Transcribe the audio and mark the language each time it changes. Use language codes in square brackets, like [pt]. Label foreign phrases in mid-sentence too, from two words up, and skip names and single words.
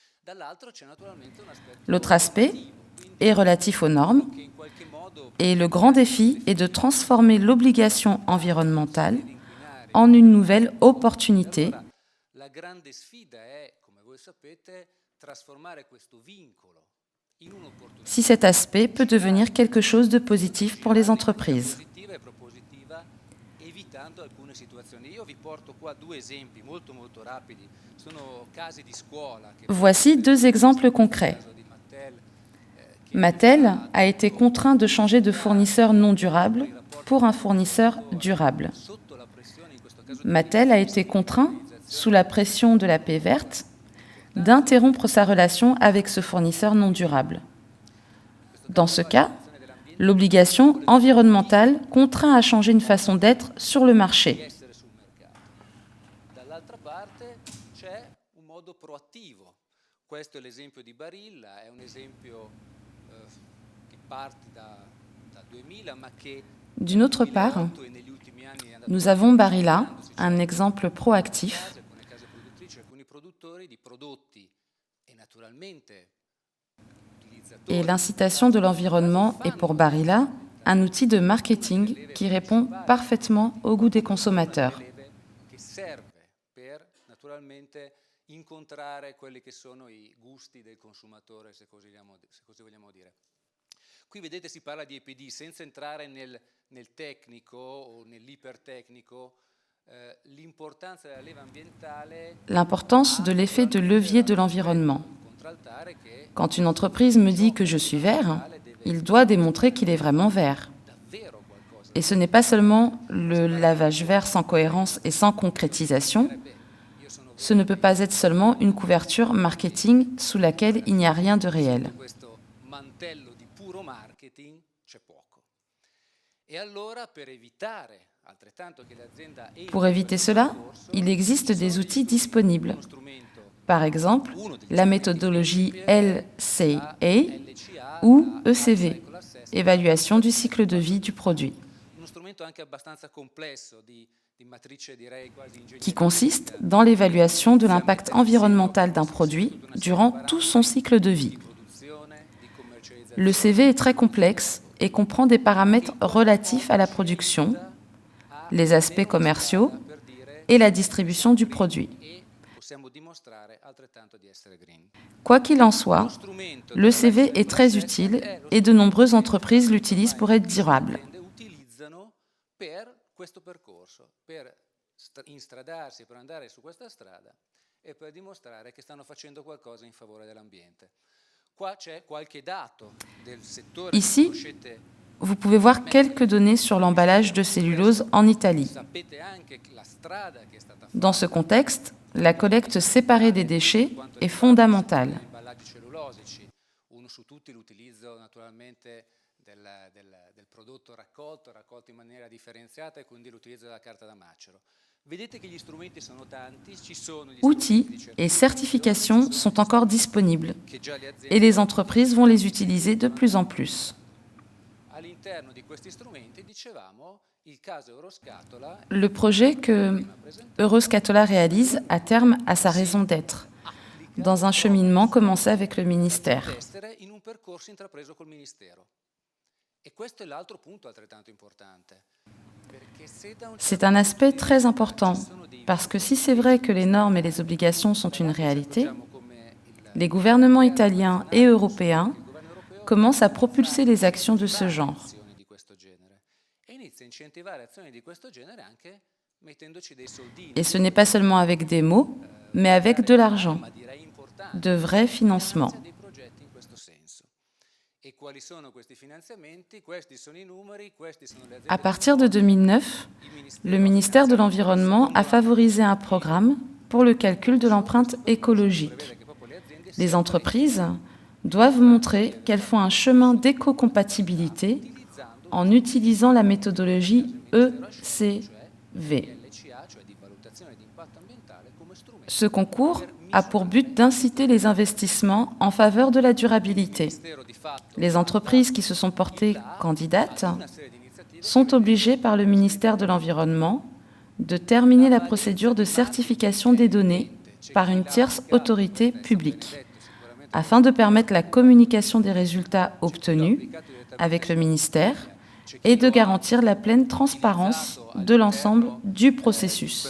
[fr] L'autre aspect est relatif aux normes, et le grand défi est de transformer l'obligation environnementale en une nouvelle opportunité. [it] La grande sfida è, come voi sapete, trasformare questo vincolo in un'opportunità [fr] Si cet aspect peut devenir quelque chose de positif pour les entreprises. [it] positiva e propositiva, evitando alcune situazioni. Io vi porto qua due esempi molto rapidi, sono casi di scuola. [fr] Voici deux exemples concrets. Mattel a été contraint de changer de fournisseur non durable pour un fournisseur durable. Mattel a été contraint, sous la pression de la paix verte, d'interrompre sa relation avec ce fournisseur non durable. Dans ce cas, l'obligation environnementale contraint à changer une façon d'être sur le marché. [it] Dall'altra parte c'è un modo proattivo. Questo è l'esempio di Barilla, è un esempio che parte da 2000, ma che [fr] D'une autre part, nous avons Barilla, un exemple proactif, [it] con le case produttrici, alcuni produttori di prodotti e naturalmente utilizzatori [fr] et l'incitation de l'environnement est pour Barilla un outil de marketing qui répond parfaitement au goût des consommateurs. [it] che serve per naturalmente incontrare quelli che sono i gusti del consumatore, se così vogliamo dire. Qui vedete si parla di EPD senza entrare nel tecnico o nell'ipertecnico. L'importanza della leva ambientale [fr] L'importance de l'effet de levier de l'environnement. [it] contraltare che [fr] Quand une entreprise me dit que je suis vert, il doit démontrer qu'il est vraiment vert. [it] davvero qualcosa [fr] Et ce n'est pas seulement le lavage vert sans cohérence et sans concrétisation, ce ne peut pas être seulement une couverture marketing sous laquelle il n'y a rien de réel. [it] questo mantello di puro marketing c'è poco. E allora per evitare altrettanto che l'azienda [fr] Pour éviter cela, il existe des outils disponibles. [it] uno strumento [fr] Par exemple, la méthodologie LCA ou ECV, évaluation du cycle de vie du produit, [it] uno strumento anche abbastanza complesso di matrice direi quasi ingegneristica [fr] qui consiste dans l'évaluation de l'impact environnemental d'un produit durant tout son cycle de vie. [it] di produzione, di commercializzazione. [fr] Le CV est très complexe et comprend des paramètres relatifs à la production, les aspects commerciaux [it] Per dire [fr] et la distribution du produit. [it] e possiamo dimostrare altrettanto di essere green. [fr] Quoi qu'il en soit, [it] Strumento [fr] le CV est très utile et de nombreuses entreprises l'utilisent pour être durable. [it] aziende utilizzano per questo percorso, per instradarsi, per andare su questa strada e per dimostrare che stanno facendo qualcosa in favore dell'ambiente. Qua c'è qualche dato del settore [fr] Ici, [it] che conoscete, [fr] Vous pouvez voir quelques données sur l'emballage de cellulose en Italie. [it] sapete anche la strada che è stata fatta [fr] Dans ce contexte, la collecte séparée des déchets est fondamentale. [it] negli imballaggi cellulosici, uno su tutti l'utilizzo naturalmente del prodotto raccolto in maniera differenziata e quindi l'utilizzo della carta da macero. Vedete che gli strumenti sono tanti, ci sono gli [fr] Outils [it] strumenti di [fr] et certifications sont encore disponibles [it] che già le aziende [fr] et les entreprises vont les utiliser de plus en plus. [it] all'interno di questi strumenti, dicevamo, il caso Euroscatola [fr] Le projet que Euroscatola réalise à terme a sa raison d'être, dans un cheminement commencé avec le ministère. [it] essere in un percorso intrapreso col Ministero. E questo è l'altro punto altrettanto importante. Perché se da un [fr] C'est un aspect très important, parce que si c'est vrai que les normes et les obligations sont une réalité, [it] diciamo come il [fr] les gouvernements italiens et européens [it] governo europeo [fr] commencent à propulser les actions de ce genre. [it] azioni di questo genere e inizia a incentivare azioni di questo genere anche mettendoci dei soldini, [fr] Et ce n'est pas seulement avec des mots, mais avec de l'argent, [it] ma direi importanti, [fr] de vrais financements. [it] dei progetti in questo senso. E quali sono questi finanziamenti? Questi sono i numeri, questi sono le [fr] À [it] aziende. [fr] partir de 2009, le ministère de l'Environnement a favorisé un programme pour le calcul de l'empreinte écologique. [it] Che proprio le aziende [fr] Les entreprises doivent montrer qu'elles font un chemin d'éco-compatibilité en utilisant la méthodologie ECV. [it] LCA, cioè di valutazione di impatto ambientale, come strumento [fr] Ce concours a pour but d'inciter les investissements en faveur de la durabilité. [it] di fatto [fr] Les entreprises qui se sont portées candidates [it] una serie di iniziative [fr] sont obligées par le ministère de l'Environnement de terminer la procédure de certification des données par une tierce autorité publique. afin de permettre la communication des résultats obtenus avec le ministère et de garantir la pleine transparence de l'ensemble du processus.